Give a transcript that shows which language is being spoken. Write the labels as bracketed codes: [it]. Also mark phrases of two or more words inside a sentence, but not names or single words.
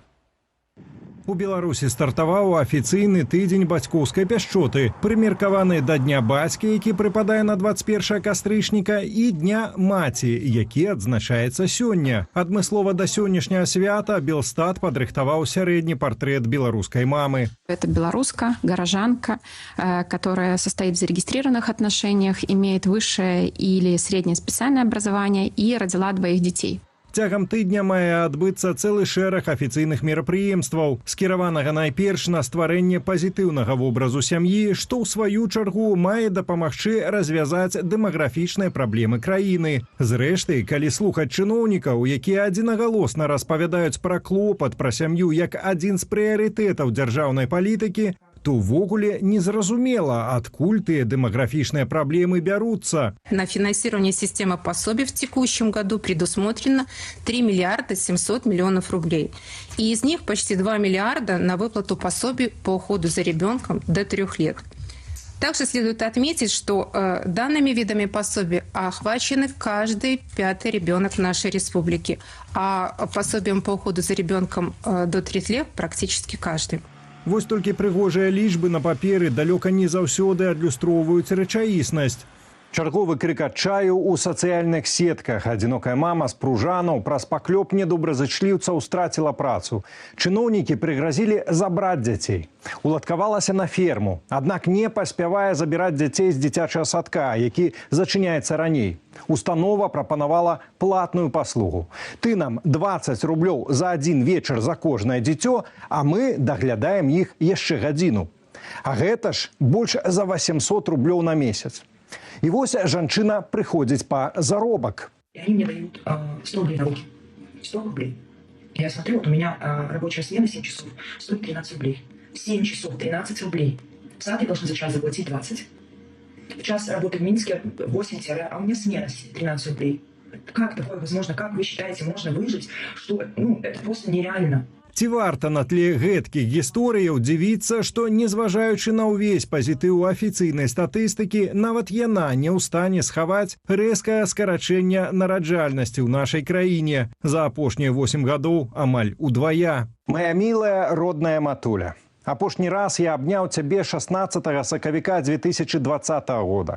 [be] У Беларусі стартаваў афіцыйны тыдзень бацькоўскай пяшчоты, прымеркаваны да Дня бацькі, які прыпадае на 21 кастрычніка, і Дня маці, які адзначаецца сёння. Адмыслова да сённяшняга свята Белстат падрыхтаваў сярэдні партрэт беларускай мамы. [ru] Это белоруска, горожанка, которая состоит в зарегистрированных отношениях, имеет высшее или среднее специальное образование и родила 2 детей. [be] Цягам тыдня мае адбыцца цэлы шэраг афіцыйных мерапрыемстваў, скіраванага найперш на стварэнне пазітыўнага вобразу сям'і, што ў сваю чаргу мае дапамагчы развязаць дэмаграфічныя праблемы краіны. Зрэшты, калі слухаць чыноўнікаў, якія адзінагалосна распавядаюць пра клопат пра сям'ю як адзін з прыярытэтаў дзяржаўнай палітыкі, то ўвогуле незразумела, адкуль тыя дэмаграфічныя праблемы бяруцца. [ru] На финансирование системы пособий в текущем году предусмотрено 3 миллиарда 700 миллионов рублей. И из них почти 2 миллиарда на выплату пособий по уходу за ребенком до 3 лет. Также следует отметить, что данными видами пособий охвачены каждый 5-й ребенок в нашей республике, а пособием по уходу за ребенком до 3 лет практически каждый. [be] Вось толькі прыгожыя лічбы на паперы далёка не заўсёды адлюстроўваюць рэчаіснасць. Чарговы крык адчаю ў сацыяльных сетках. Адзінокая мама з Пружанаў праз паклёп недобразычліўцаў страціла працу. Чыноўнікі прыгразілі забраць дзяцей. Уладкавалася на ферму, аднак не паспявае забіраць дзяцей з дзіцячага садка, які зачыняецца раней. Установа прапанавала платную паслугу. Ты нам 20 рублёў за адзін вечар за кожнае дзіцё, а мы даглядаем іх яшчэ гадзіну. А гэта ж больш за 800 рублёў на месяц. [ru] И вот жанчына приходит по заробок. И они мне дают 100 рублей на руки. 100 рублей. Я смотрю, вот у меня рабочая смена 7 часов, стоит 13 рублей. 7 часов, 13 рублей. В саде должны за час заплатить 20. В час работы в Минске 8, а у меня смена 13 рублей. Как такое возможно? Как вы считаете, можно выжить? Что, это просто нереально. [be] Ці варта на тле гэткіх гісторыяў дзівіцца, што, незважаючы на ўвесь пазітыў афіцыйнай статыстыкі, нават яна не ў стане схаваць рэзкае скарачэнне нараджальнасці ў нашай краіне. За апошнія 8 гадоў амаль удвая. Моя мілая родная матуля, апошні раз я абняў цябе 16 сакавіка 2020 года.